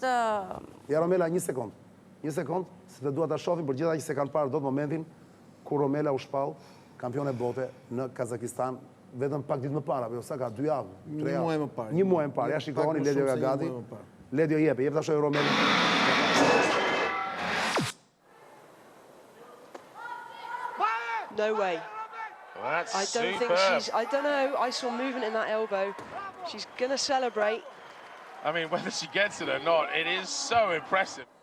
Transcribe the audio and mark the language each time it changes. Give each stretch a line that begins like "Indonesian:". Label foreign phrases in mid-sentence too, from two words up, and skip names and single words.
Albanian: Ja, Romela, një sekund, se të dua ta shohim për gjitha që se kanë parë do të momentin kur Romela u shpall kampione bote në Kazakistan, vetëm pak ditë më parë, apo jo, sa ka 2 javë, 3 javë. Një muaj më parë. Një muaj më parë, ja shikoni, Ledio ka gati. Ledio jep ta shohim Romela.
English: No way. That's I don't think she's, I don't know, I saw movement in that elbow. She's going to celebrate. I mean, whether she gets it or not, it is so impressive.